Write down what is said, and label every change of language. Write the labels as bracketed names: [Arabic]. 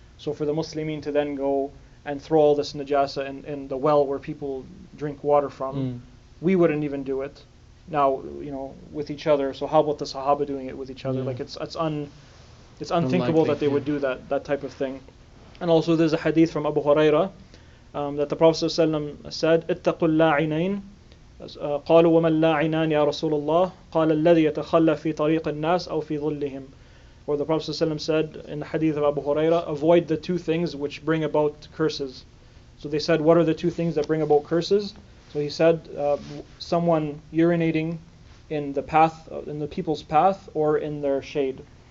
[English] So for the Muslimin to then go and throw all this najasa in the well where people drink water from, we wouldn't even do it. Now, with each other. So how about the Sahaba doing it with each other? Like it's unthinkable that they would do that type of thing. And also there's a hadith from Abu Hurairah that the Prophet ﷺ said, [Arabic] اتقوا اللاعنين قالوا وما اللاعنان يا رسول الله قال الذي يتخلى في طريق الناس أو في ظلهم. [English] Or the Prophet ﷺ said in the hadith of Abu Hurairah, avoid the two things which bring about curses. So they said, what are the two things that bring about curses? So he said, someone urinating in the path, in the people's path, or in their shade.